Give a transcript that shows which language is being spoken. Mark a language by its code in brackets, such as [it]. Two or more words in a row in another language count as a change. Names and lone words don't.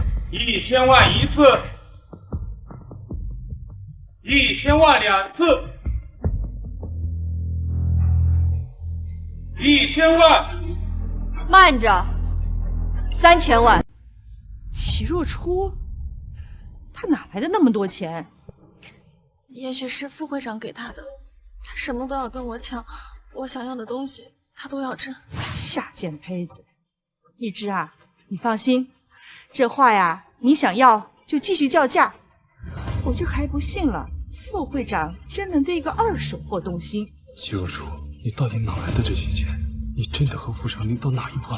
[zh] 1000 萬一次，1000萬2次，1000萬。慢着，3000萬。齐若初，他哪來的那麼多錢？也許是副會長給他的，他什麼都要跟我搶，我想要的東西他都要爭。下賤胚子！一枝啊，你放心。這畫呀，你想要就繼續叫價，我就還不信了，副會長真能對一個二手貨動心。季若初，你到底哪來的這些錢？你真的和副長您到哪一步了